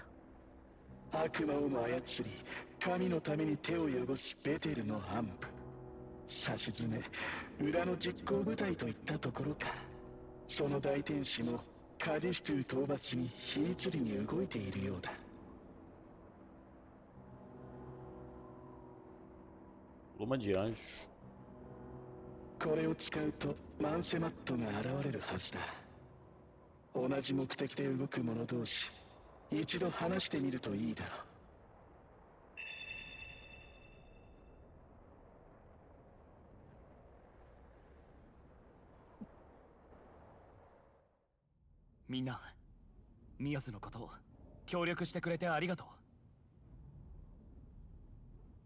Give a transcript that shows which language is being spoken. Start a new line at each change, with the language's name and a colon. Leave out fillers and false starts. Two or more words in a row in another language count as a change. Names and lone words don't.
Japanese: 悪魔をも操り神のために手を汚すベテルの暗部。さしずめ裏の実行部隊といったところか。その大天使もカディシュトゥ討伐に秘密裏に動いているようだ。
Portuguese: Luma de anjo.
Japanese: これを使うとマンセマットが現れるはずだ。同じ目的で動く者同士、一度話してみるといいだろう。みんな、宮津のことを協力してくれてありがとう。